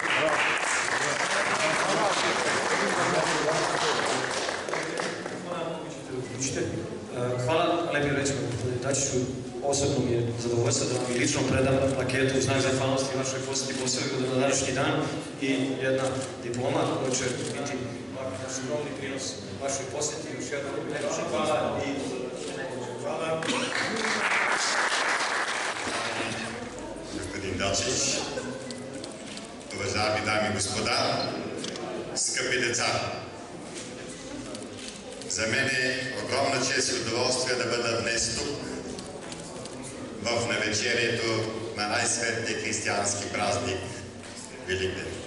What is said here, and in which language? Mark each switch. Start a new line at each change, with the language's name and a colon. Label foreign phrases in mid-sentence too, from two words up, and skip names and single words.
Serbian: Hvala lepim rečima, gospodine Dačiću.
Croatian: Osobno mi je zadovoljstvo da vam i lično predam plaketu u znak zahvalnosti vašoj posjeti Posavinu na današnji dan i jedna diploma koja će biti skromni prinos vašoj posjeti. Još jednom hvala i hvala.
Bulgarian: Господин Дачич, уважаеми дами и господа, скъпи деца! За мен е огромна чест и удоволствие да бъда днес тук, в навечерието на най-светлия християнски празник Великден.